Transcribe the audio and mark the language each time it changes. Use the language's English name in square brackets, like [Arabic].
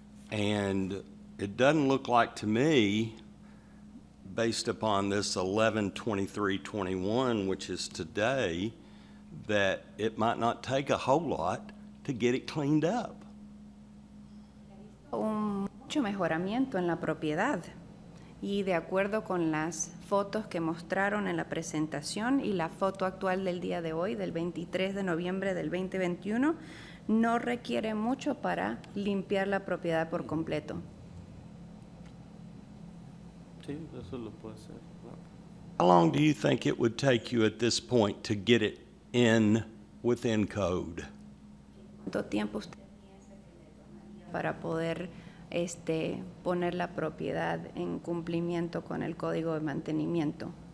[English] And it doesn't look like to me, based upon this 11/23/21, which is today, that it might not take a whole lot to get it cleaned up. [Spanish] Mucho mejoramiento en la propiedad. Y de acuerdo con las fotos que mostraron en la presentación y la foto actual del día de hoy, del 23 de noviembre del 2021, no requiere mucho para limpiar la propiedad por completo. Sí, eso lo puede hacer. Claro. [English] How long do you think it would take you at this point to get it within code? [Spanish] ¿Cuánto tiempo usted piensa que le tomaría para poder poner la propiedad en cumplimiento con el código de mantenimiento?